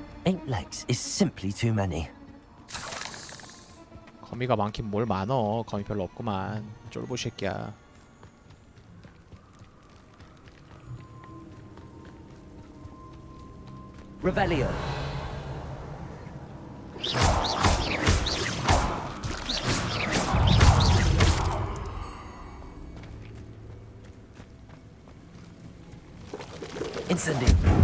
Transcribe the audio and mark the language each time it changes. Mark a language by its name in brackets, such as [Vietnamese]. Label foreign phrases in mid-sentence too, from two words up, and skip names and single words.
[English] 8 legs is simply too many. [Korean] 거미가 많긴 뭘 많어. 거미 별로 없구만. 쫄보 새끼야. Revelio. Incendio.